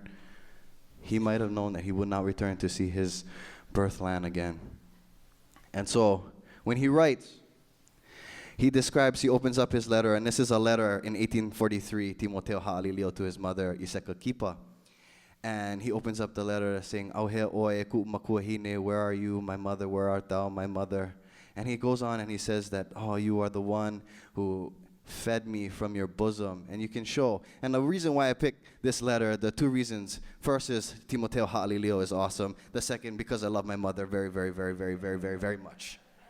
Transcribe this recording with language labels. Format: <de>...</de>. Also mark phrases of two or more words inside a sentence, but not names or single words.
<en>He might have known that he would not return to see his birthland again. And so when he writes, he opens up his letter, and this is a letter in 1843, Timoteo Ha'alilio, to his mother, Iseka Kipa. And he opens up the letter saying,</en> <haw>"Auhe oe ku makuahine,</haw> <en>where are you, my mother? Where art thou, my mother?" And he goes on and he says that, "Oh, you are the one who fed me from your bosom." And you can show. And the reason why I picked this letter, the 2 reasons. First is Timoteo Ha'alilio is awesome. The second, because I love my mother very, very, very, very, very, very, very much.</en>